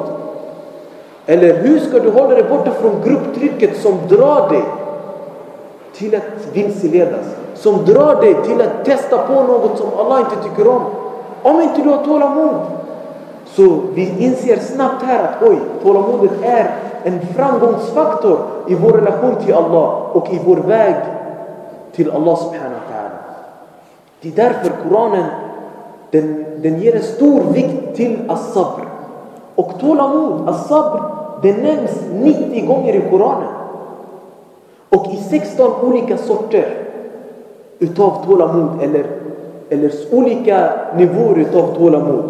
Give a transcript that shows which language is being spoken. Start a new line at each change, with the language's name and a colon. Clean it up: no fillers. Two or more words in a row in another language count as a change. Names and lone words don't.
Swedish: Eller hur ska du hålla dig borta från grupptrycket som drar dig till att vilseledas, som drar dig till att testa på något som Allah inte tycker om inte du har tålamod? Så vi inser snabbt här att tålamodet är en framgångsfaktor i vår relation till Allah och i vår väg till Allah
Arabic: سبحانه وتعالى.
Swedish: Det är därför Koranen den ger en stor vikt till as-sabr. Och tålamod, as-sabr, det nämns 90 gånger i Koranen. Och i 16 olika sorter utav tålamod eller olika nivåer utav tålamod.